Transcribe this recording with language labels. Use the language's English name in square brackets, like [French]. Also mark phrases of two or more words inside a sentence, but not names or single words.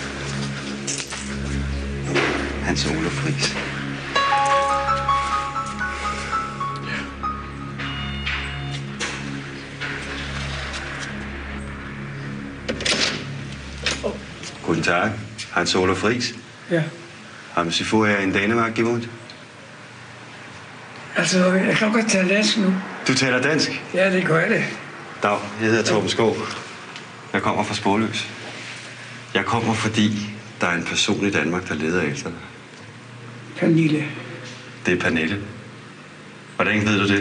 [German] Hans Olaf Ries. Guten Tag, Hans Olaf Ries. Ja. Haben Sie vorher in Dänemark gewohnt? [Danish] Altså, jeg kan godt tale dansk nu. Du taler dansk? Ja, det gør det. Dag, jeg hedder Torben Skov. Jeg kommer fra Sporløs. Jeg kommer, fordi der er en person i Danmark, der leder efter dig. Pernille. Det er Pernille. Hvordan ved du det?